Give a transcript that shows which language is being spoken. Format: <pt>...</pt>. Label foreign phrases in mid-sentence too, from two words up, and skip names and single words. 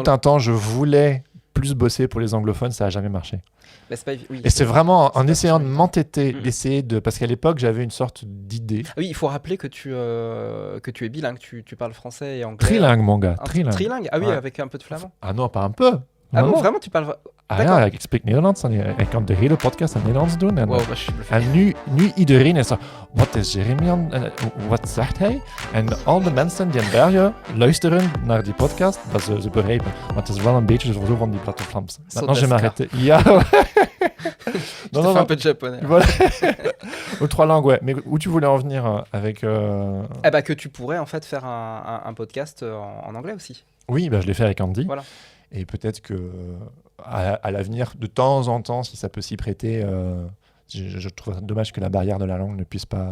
<fr>tout un temps je voulais plus bosser pour les anglophones, ça a jamais marché. Mais c'est pas oui, Et c'est vraiment en pas essayant de possible. m'entêter, Mhm. d'essayer de... Parce qu'à l'époque, j'avais une sorte d'idée. Ah oui, il faut rappeler que tu es bilingue, tu parles français et anglais. Trilingue, mon gars, Un- trilingue. Trilingue. Ah oui, Ouais. avec un peu de flamand. Ah non, pas un peu. Ah Non, bon, non. vraiment, tu parles.</fr> <nl>Ah ja, ik spreek Nederlands en ik kan de hele podcast in Nederlands doen. En,</nl> <fr>Wow, bah, je suis bluffé.</fr> <nl>en nu iedereen is zo, wat is Jeremy wat zegt hij? En al de mensen die in België luisteren naar die podcast, dat ze begrijpen. Maar het is wel een beetje zo van die platte Vlaams.</nl> <fr>Maintenant, je vais m'arrêter. Ja, ouais. Je te fais un peu de japonais. Voilà. Aux 3 langues, ouais. Mais où tu voulais en venir avec... Eh bah, que tu pourrais en fait faire un podcast en anglais aussi. Oui, je l'ai fait avec Andy. Voilà. Et peut-être que à l'avenir, de temps en temps, si ça peut s'y prêter, je trouve dommage que la barrière de la langue ne puisse pas...</fr>